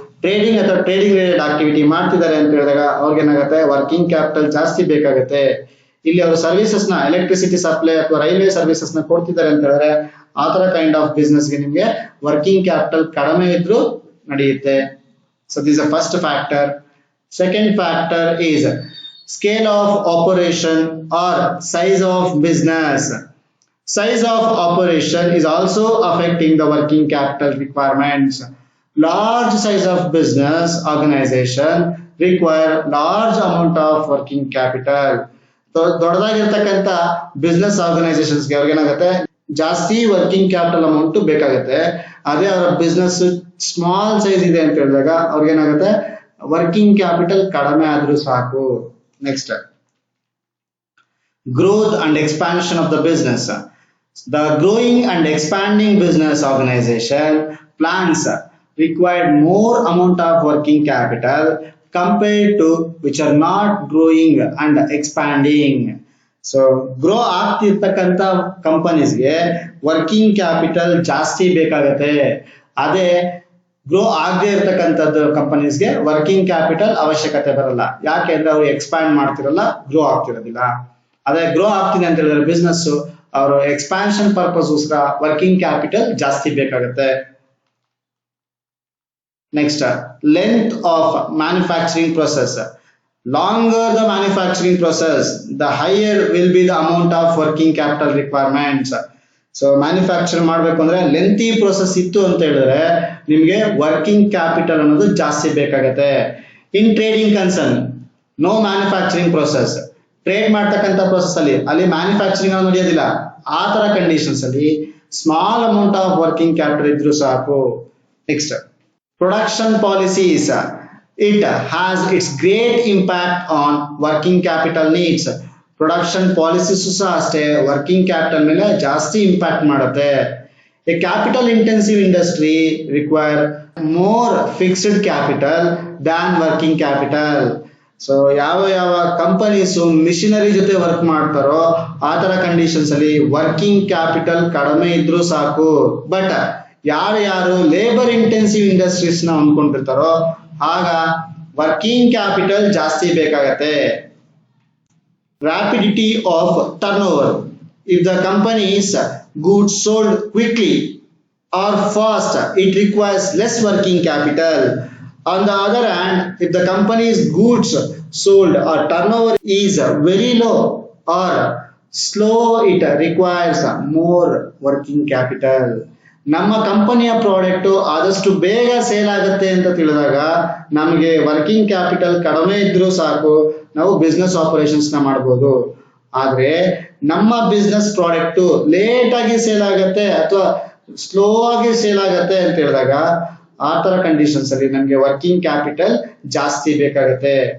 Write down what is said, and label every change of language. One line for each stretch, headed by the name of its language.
Kannada: Trading ಅಥವಾ trading related activity ಮಾಡ್ತಿದ್ದಾರೆ ಅಂತ ಹೇಳಿದಾಗ ಅವ್ರಿಗೆ ಏನಾಗುತ್ತೆ ವರ್ಕಿಂಗ್ ಕ್ಯಾಪಿಟಲ್ ಜಾಸ್ತಿ ಬೇಕಾಗುತ್ತೆ. ಇಲ್ಲಿ ಅವರು ಸರ್ವಿಸಸ್ ನ ಎಲೆಕ್ಟ್ರಿಸಿಟಿ ಸಪ್ಲೈ ಅಥವಾ ರೈಲ್ವೆ ಸರ್ವಿಸಸ್ ನ ಕೊಡ್ತಿದ್ದಾರೆ ಅಂತ ಹೇಳಿದ್ರೆ ಆ ತರ ಕೈಂಡ್ ಆಫ್ ಬಿಸ್ನೆಸ್ ಗೆ ನಿಮ್ಗೆ ವರ್ಕಿಂಗ್ ಕ್ಯಾಪಿಟಲ್ ಕಡಿಮೆ ಇದ್ರೂ ನಡೆಯುತ್ತೆ.
English: So this a first factor. Second factor is scale of operation or size of business. Size of operation is also affecting the working capital requirements. Large size of business organization require large amount of working capital.
Kannada: ದೊಡ್ಡದಾಗಿರ್ತಕ್ಕಂಥ business ಆರ್ಗನೈಸೇಷನ್ಸ್ಗೆ ಅವ್ರಿಗೆ ಏನಾಗುತ್ತೆ ಜಾಸ್ತಿ working capital amount ಬೇಕಾಗುತ್ತೆ. ಅದೇ ಅವರ business small size ಇದೆ ಅಂತ ಹೇಳಿದಾಗ ಅವ್ರಿಗೆ ಏನಾಗುತ್ತೆ ವರ್ಕಿಂಗ್ ಕ್ಯಾಪಿಟಲ್ ಕಡಿಮೆ ಆದ್ರೂ ಸಾಕು.
English: Next, growth and expansion of the business. The growing and expanding business organization plans require more amount of working capital compared to which are not growing and expanding.
Kannada: So grow ಆಗ್ತಿರ್ತಕ್ಕಂಥ ಕಂಪನೀಸ್ಗೆ working capital ಜಾಸ್ತಿ ಬೇಕಾಗುತ್ತೆ. ಅದೇ grow ಆಗದೆ ಇರ್ತಕ್ಕಂಥದ್ದು ಕಂಪನೀಸ್ಗೆ working capital ಅವಶ್ಯಕತೆ ಬರಲ್ಲ. ಯಾಕೆಂದ್ರೆ ಅವ್ರು expand ಮಾಡ್ತಿರಲ್ಲ, ಗ್ರೋ ಆಗ್ತಿರೋದಿಲ್ಲ. ಅದೇ ಗ್ರೋ ಆಗ್ತಿದೆ ಅಂತ ಹೇಳಿದ್ರೆ ಬಿಸ್ನೆಸ್ ಅವರು ಎಕ್ಸ್ಪಾನ್ಷನ್ ಪರ್ಪಸ್ಗೋಸ್ಕರ ವರ್ಕಿಂಗ್ ಕ್ಯಾಪಿಟಲ್ ಜಾಸ್ತಿ ಬೇಕಾಗುತ್ತೆ.
English: Next, length of manufacturing process. Longer the manufacturing process, the higher will be the amount of working capital requirements.
Kannada: So manufacture ಮಾಡ್ಬೇಕು ಅಂದ್ರೆ ಲೆಂತಿ ಪ್ರೊಸೆಸ್ ಇತ್ತು ಅಂತ ಹೇಳಿದ್ರೆ ನಿಮ್ಗೆ ವರ್ಕಿಂಗ್ ಕ್ಯಾಪಿಟಲ್ ಅನ್ನೋದು ಜಾಸ್ತಿ ಬೇಕಾಗುತ್ತೆ.
English: In trading concern no manufacturing process.
Kannada: Trade ಮಾಡ್ತಕ್ಕಂಥ ಪ್ರೊಸೆಸ್ ಅಲ್ಲಿ ಮ್ಯಾನುಫ್ಯಾಕ್ಚರಿಂಗ್ ಅನ್ನೋದು ನಡೆಯೋದಿಲ್ಲ. ಆ ತರ ಕಂಡೀಷನ್ಸ್ ಅಲ್ಲಿ small amount of working capital ಇದ್ರೂ ಸಾಕು.
English: Next, production policies. It has its great impact on working capital needs.
Kannada: Production policies ಸಹ ಅಷ್ಟೇ ವರ್ಕಿಂಗ್ ಕ್ಯಾಪಿಟಲ್ ಮೇಲೆ ಜಾಸ್ತಿ ಇಂಪ್ಯಾಕ್ಟ್ ಮಾಡುತ್ತೆ.
English: A capital intensive industry require more fixed capital than working capital.
Kannada: So ಯಾವ companies machinery ಜೊತೆ work ಮಾಡ್ತಾರೋ ಆ ತರ ಕಂಡೀಷನ್ಸ್ ಅಲ್ಲಿ ವರ್ಕಿಂಗ್ ಕ್ಯಾಪಿಟಲ್ ಕಡಿಮೆ ಇದ್ರೂ ಸಾಕು. ಬಟ್ ಯಾರು ಲೇಬರ್ ಇಂಟೆನ್ಸಿವ್ ಇಂಡಸ್ಟ್ರೀಸ್ ನ ಅಂದ್ಕೊಂಡಿರ್ತಾರೋ ಆಗ ವರ್ಕಿಂಗ್ ಕ್ಯಾಪಿಟಲ್ ಜಾಸ್ತಿ ಬೇಕಾಗತ್ತೆ.
English: Rapidity of turnover. If the company's goods sold quickly or fast, it requires less working capital. On the other hand, if the company's goods sold or turnover is very low or slow, it requires more working capital.
Kannada: ನಮ್ಮ ಕಂಪನಿಯ product ಆದಷ್ಟು ಬೇಗ sale ಆಗುತ್ತೆ ಅಂತ ತಿಳಿದಾಗ ನಮಗೆ working capital ಕಡಿಮೆ ಇದ್ರೂ ಸಾಕು, ನಾವು ಬಿಸ್ನೆಸ್ ಆಪರೇಷನ್ಸ್ ನ ಮಾಡಬಹುದು. ಆದ್ರೆ ನಮ್ಮ ಬಿಸ್ನೆಸ್ ಪ್ರಾಡಕ್ಟ್ ಲೇಟ್ ಆಗಿ ಸೇಲ್ ಆಗತ್ತೆ ಅಥವಾ ಸ್ಲೋ ಆಗಿ ಸೇಲ್ ಆಗತ್ತೆ ಅಂತ ಹೇಳಿದಾಗ ಆ ತರ ಕಂಡೀಷನ್ಸ್ ಅಲ್ಲಿ ನಮ್ಗೆ ವರ್ಕಿಂಗ್ ಕ್ಯಾಪಿಟಲ್ ಜಾಸ್ತಿ ಬೇಕಾಗತ್ತೆ.